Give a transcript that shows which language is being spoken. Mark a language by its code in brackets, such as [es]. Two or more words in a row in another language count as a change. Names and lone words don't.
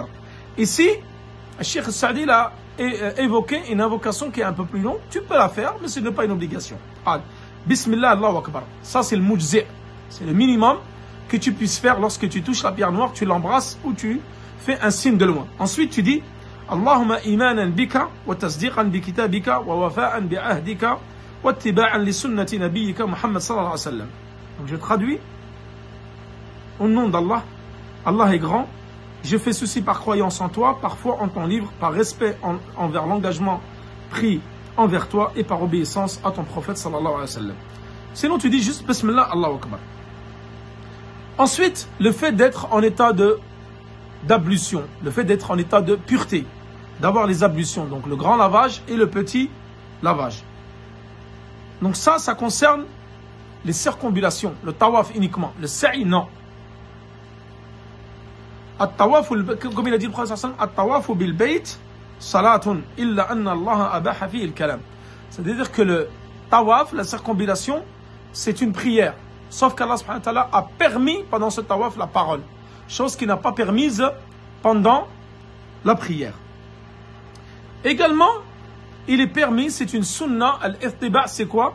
[fr] Ici, le Cheikh Saadi a évoqué une invocation qui est un peu plus longue, tu peux la faire, mais ce n'est pas une obligation. [ar] بسم الله الله أكبر, [fr] ça c'est le mujzi', c'est le minimum que tu puisses faire lorsque tu touches la pierre noire, tu l'embrasses ou tu fais un signe de loin. Ensuite tu dis [ar] اللهم إيمانا بك وتصديقا بكتابك ووفاء بعهدك واتباعا لسنة نبيك محمد صلى الله عليه وسلم. [fr] Donc je traduis au nom d'Allah. Allah est grand, je fais ceci par croyance en toi, par foi en ton livre, par respect envers l'engagement pris envers toi et par obéissance à ton prophète [ar] صلى الله عليه وسلم. [fr] Sinon tu dis juste [ar] بسم الله الله أكبر. [fr] Ensuite, le fait d'être en état d'ablution, le fait d'être en état de pureté, d'avoir les ablutions, donc le grand lavage et le petit lavage. Donc ça concerne les circumambulations, le tawaf uniquement, le sa'i non. At-tawaf, comme il a dit le prophète [ar] صلى الله عليه وسلم, الطواف بالبيت صلاة إلا أن الله أباح فيه الكلام. [fr] C'est-à-dire que le tawaf, la circumambulation, c'est une prière. Sauf qu'Allah [ar] سبحانه وتعالى [fr] a permis pendant ce tawaf la parole. Chose qui n'a pas permise pendant la prière. Également, il est permis, c'est une sunna, al-ittiba', c'est quoi?